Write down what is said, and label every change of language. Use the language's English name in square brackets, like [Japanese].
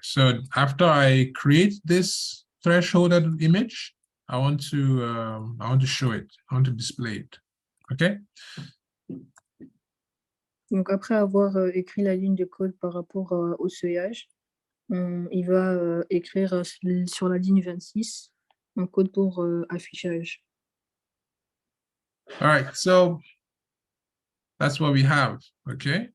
[English] So after I create this thresholded image, I want to show it. I want to display it. Okay. [French] Donc, après avoir écrit la ligne de code par rapport au seuillage, il va écrire sur la ligne 26 un code pour affichage. [English] All right, so that's what we have, okay?